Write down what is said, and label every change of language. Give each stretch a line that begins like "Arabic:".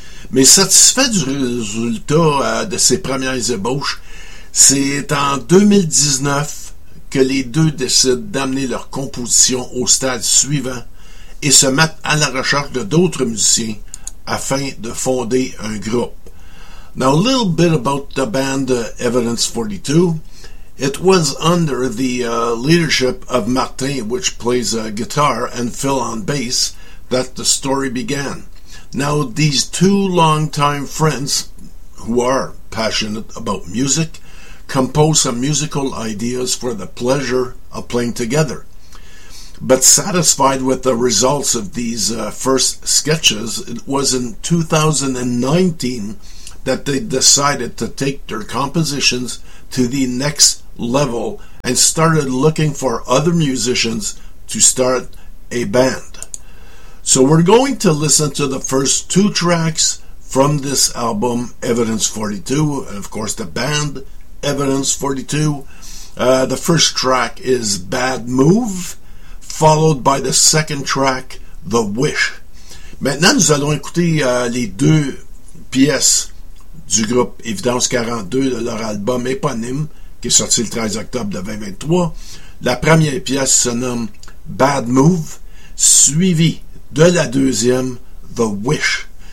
French: Mais satisfaits du résultat de ces premières ébauches, c'est en 2019 que les deux décident d'amener leur composition au stade suivant et se mettent à la recherche de d'autres musiciens afin de fonder un groupe.
English: Now, a little bit about the band Evidence 42. It was under the leadership of Martin, which plays guitar, and Phil on bass, that the story began. Now, these two longtime friends, who are passionate about music, compose some musical ideas for the pleasure of playing together. But satisfied with the results of these first sketches, it was in 2019 that they decided to take their compositions to the next level and started looking for other musicians to start a band. So we're going to listen to the first two tracks from this album, Evidence 42, and of course the band, Evidence 42. The first track is Bad Move, followed by the second track, The Wish.
French: Maintenant, nous allons écouter les deux pièces du groupe Evidence 42 de leur album éponyme, qui est sorti le 13 octobre de 2023. La première pièce se nomme Bad Move, suivie de la deuxième, The Wish.